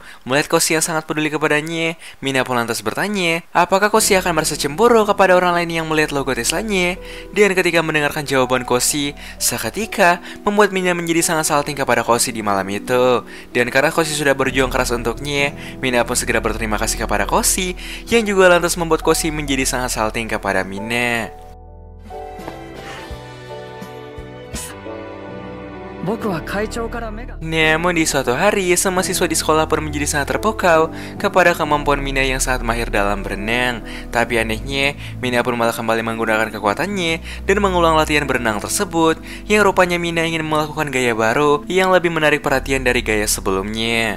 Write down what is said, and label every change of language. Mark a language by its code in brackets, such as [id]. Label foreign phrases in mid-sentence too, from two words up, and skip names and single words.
[id] Melihat Koshi yang sangat peduli kepadanya, Mina pun lantas bertanya, apakah Koshi akan merasa cemburu kepada orang lain yang melihat logo Teslanya? Dan ketika mendengarkan jawaban Koshi, seketika membuat Mina menjadi sangat salting kepada Koshi di malam itu. Dan karena Koshi sudah berjuang keras untuknya, Mina pun segera berterima kasih kepada Koshi, yang juga lantas membuat Koshi menjadi sangat salting kepada Mina. [ja] 僕は会長から目が [id] Namun di suatu hari, semua siswa di sekolah pun menjadi sangat terpukau kepada kemampuan Mina yang sangat mahir dalam berenang. Tapi anehnya, Mina pun malah kembali menggunakan kekuatannya dan mengulang latihan berenang tersebut, yang rupanya Mina ingin melakukan gaya baru yang lebih menarik perhatian dari gaya sebelumnya.